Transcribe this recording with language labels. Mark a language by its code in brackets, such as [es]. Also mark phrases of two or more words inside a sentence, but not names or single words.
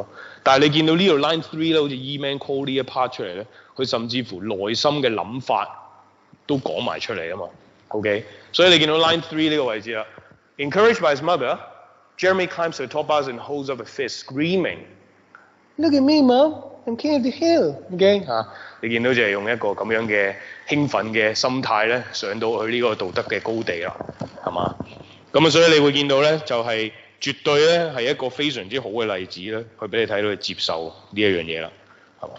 [yue] 但係你見到呢度 line 3咧，好似 E-man call 呢一 part 出嚟咧，佢甚至乎內心嘅諗法都講埋出嚟啊嘛。OK， 所以你見到 line 3呢個位置啦 ， [en] encouraged by his mother, Jeremy climbs to the top bars and holds up a fist, screaming Look at me, Mom. I'm king of the hill. Okay? [yue] 你見到就係用一個咁樣嘅興奮嘅心態咧，上到去呢個道德嘅高地啦，係嘛？咁啊，所以你會見到咧，就係、絕對咧係一個非常之好嘅例子咧，去俾你睇到佢接受呢一樣嘢啦，係嘛？